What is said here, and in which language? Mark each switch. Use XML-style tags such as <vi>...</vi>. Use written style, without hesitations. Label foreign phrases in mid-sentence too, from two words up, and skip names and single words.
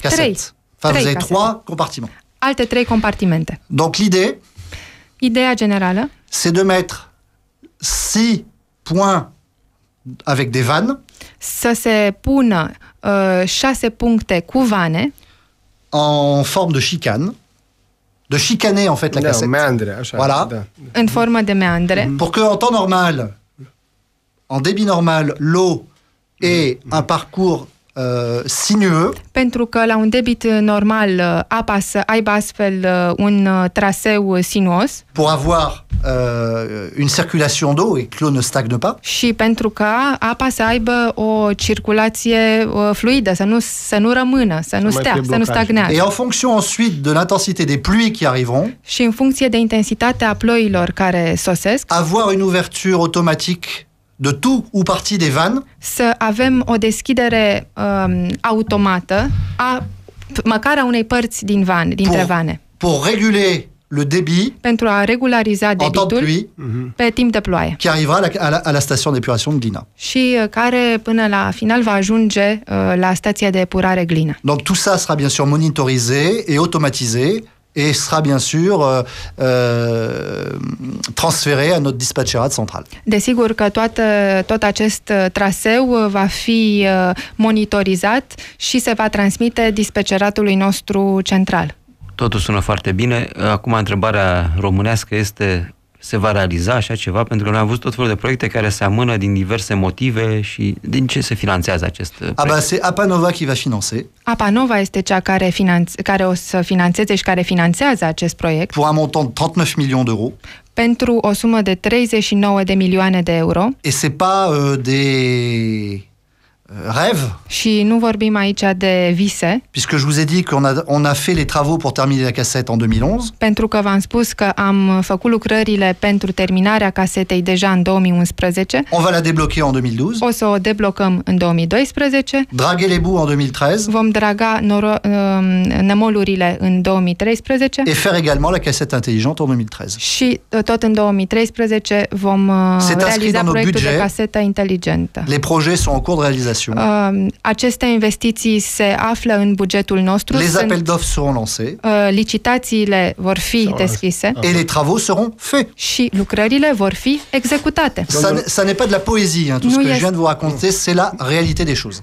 <fr>cassettes. Enfin, vous avez trois compartiments.</fr> <ro>Alte 3 compartimente.</ro> <fr>Donc</fr> <ro>Ideea generală.</ro> <fr>C'est de mettre 6 points avec des vannes.</fr> <ro>Să se pună 6 puncte cu vane.</ro> <fr>En forme de chicane. De chicaner en fait la cassette.</fr> <ro>Meandre, așa.</ro> <fr>Voilà.</fr> <ro>Da. În formă de meandre.</ro> <fr>Pour que en temps normal, en débit normal, l'eau ait un parcours sinueux.</fr> <ro>Pentru că la un debit normal apa să aibă astfel un traseu sinuos.</ro> <fr>Pour avoir une circulation d'eau et que l'eau ne stagne pas.</fr> <ro>Și pentru ca apa să aibă o circulație fluidă, să nu rămână, să nu stea, să nu stagnează.</ro> <fr>Et en fonction ensuite de l'intensité des pluies qui arriveront.</fr> <ro>Și în funcție de intensitatea ploilor care sosesc.</ro> <fr>Avoir une ouverture automatique de tout ou partie des vannes.</fr> <ro>Să avem o deschidere automată măcar a unei părți dintre vane.</ro> <fr>Pour réguler le débit.</fr> <ro>Pentru a regulariza debitul pe timp de ploaie.</ro> <fr>Qui arrivera à la station d'épuration de Glina.</fr> <ro>Și care până la final va ajunge la stația de epurare Glina.</ro> <fr>Donc tout ça sera bien sûr monitorisé et automatisé. Et sera bien sûr transféré à notre dispatcherat central.</fr> <ro>Desigur că tot acest traseu va fi monitorizat și se va transmite dispatcheratului nostru central. Totul sună foarte bine. Acum întrebarea românească este: se va realiza așa ceva? Pentru că noi am văzut tot felul de proiecte care se amână din diverse motive și din ce se finanțează acest proiect?</ro> <fr>Ah bah c'est Apanova qui va financer.</fr> <ro>Apanova este cea care o să finanțeze și care finanțează acest proiect.</ro> <fr>Pour un montant de 39 millions d'euros.</fr> <ro>Pentru o sumă de 39 de milioane de euro.</ro> <fr>Et c'est pas des rêve.</fr> <ro>Și nu vorbim aici de vise.</ro> <fr>Puisque je vous ai dit qu'on a fait les travaux pour terminer la cassette en 2011.</fr> <ro>Pentru că v-am spus că am făcut lucrările pentru terminarea casetei deja în 2011.</ro> <fr>On va la débloquer en 2012.</fr> <ro>O să o deblocăm în 2012.</ro> <fr>Draguer les bouts en 2013.</fr> <ro>Vom draga nămolurile în 2013.</ro> <fr>Et faire également la cassette intelligente en 2013.</fr> <ro>Și tot în 2013 vom realiza proiectul de casetă inteligentă.</ro> <fr>Les projets sont en cours de réalisation. d'investigation.</fr> <ro>Aceste investiții se află în bugetul nostru.</ro> <fr>Les appels d'offres seront lancés.</fr> <ro>Licitațiile vor fi deschise.</ro> <fr>Et les travaux seront faits.</fr> <ro>Și lucrările vor fi executate.</ro> <fr>Ça n'est pas de la poésie, hein. Tout ce que je viens de vous raconter, c'est la réalité des choses.</fr>